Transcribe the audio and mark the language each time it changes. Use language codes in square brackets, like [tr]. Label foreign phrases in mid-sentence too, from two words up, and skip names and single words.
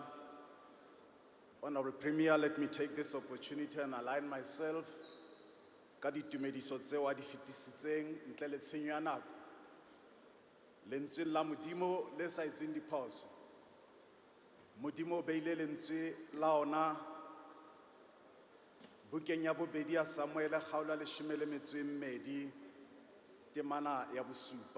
[en] Honorable Premier, let me take this opportunity and align myself [st] ka ditumediso tseo a di fetisitseng ntle le tshenyo ya nako. Lentswe la Modimo le sa etseng diphoso. Modimo o beile lentswe la ona bukeng ya bobedi ya Samuele kgaolo ya 12 temana ya bosupa.